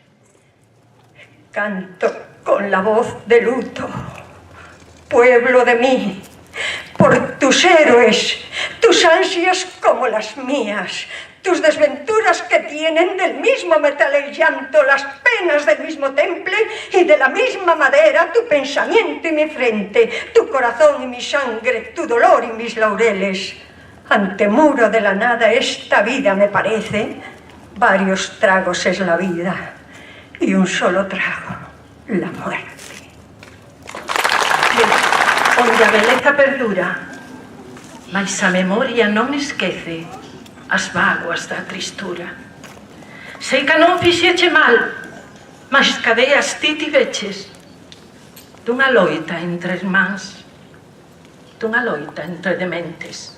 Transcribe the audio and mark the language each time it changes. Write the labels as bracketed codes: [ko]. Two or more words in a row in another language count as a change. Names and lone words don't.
[es] Canto con la voz de luto, pueblo de mí, por tus héroes, tus ansias como las mías, tus desventuras que tienen del mismo metal el llanto, las penas del mismo temple y de la misma madera tu pensamiento y mi frente, tu corazón y mi sangre, tu dolor y mis laureles. Ante muro de la nada esta vida me parece, varios tragos es la vida y un solo trago, la muerte. [gl] Onde a beleza perdura, mais a memoria non esquece as vaguas da tristura. Sei que non fixeche mal, mas cadeas ti tiveches dunha loita entre irmáns, dunha loita entre dementes.